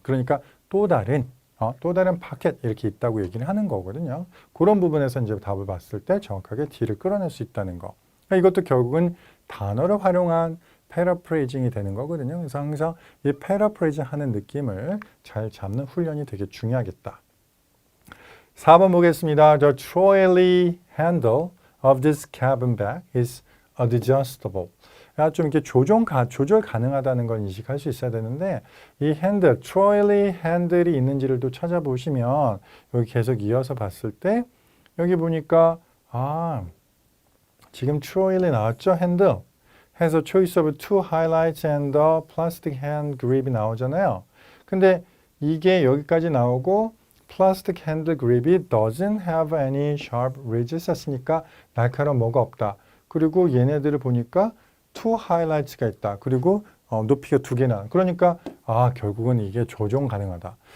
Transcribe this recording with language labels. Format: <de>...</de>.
<ko>그러니까 또 다른 파켓 이렇게 있다고 얘기를 하는 거거든요. 그런 부분에서 이제 답을 봤을 때 정확하게 D를 끌어낼 수 있다는 거. 그러니까 이것도 결국은 단어를 활용한 패러프레이징이 되는 거거든요. 그래서 항상 이 패러프레이징 하는 느낌을 잘 잡는 훈련이 되게 중요하겠다. 4번 보겠습니다.</ko> <en>The trolley handle of this cabin bag is adjustable.</en> <ko>좀 이렇게 조절 가능하다는 걸 인식할 수 있어야 되는데 이 핸들, 트로일리 핸들이 있는지를 또 찾아보시면 여기 계속 이어서 봤을 때 여기 보니까 지금 트로일리 나왔죠? 핸들 해서</ko> <en>choice of two highlights and the plastic hand grip</en> <ko>이 나오잖아요. 근데 이게 여기까지 나오고</ko> <en>plastic hand grip</en> <ko>이</ko> <en>doesn't have any sharp ridges</en> <ko>했으니까 날카로운 뭐가 없다. 그리고 얘네들을 보니까</ko> <en>two highlights</en> <ko>가 있다. 그리고 높이가 2개나. 그러니까 결국은 이게 조정 가능하다.</ko>